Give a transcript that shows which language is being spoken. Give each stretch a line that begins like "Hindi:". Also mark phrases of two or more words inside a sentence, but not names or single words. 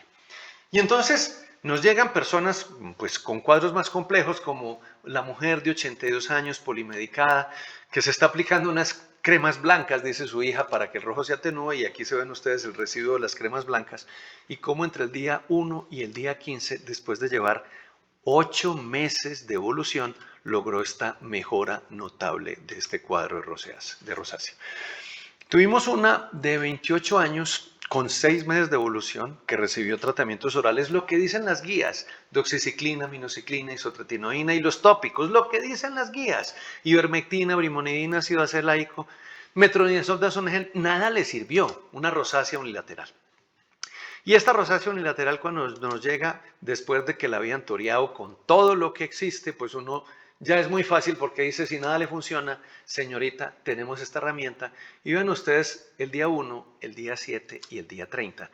Spanish: Y entonces nos llegan personas pues, con cuadros más complejos, como la mujer de 82 años polimedicada, que se está aplicando unas cremas blancas, dice su hija, para que el rojo se atenúe, y aquí se ven ustedes el residuo de las cremas blancas, y cómo entre el día 1 y el día 15, después de llevar 8 meses de evolución, logró esta mejora notable de este cuadro de rosácea. Tuvimos una de 28 años con 6 meses de evolución que recibió tratamientos orales, lo que dicen las guías, doxiciclina, minociclina, isotretinoína y los tópicos, lo que dicen las guías, ivermectina, brimonidina, ácido acelaico, metronidazol, dazonegel, nada le sirvió, una rosácea unilateral. Y esta rosácea unilateral cuando nos llega después de que la habían toreado con todo lo que existe, pues uno ya es muy fácil porque dice, si nada le funciona, señorita, tenemos esta herramienta. Y vean ustedes el día 1, el día 7 y el día 30.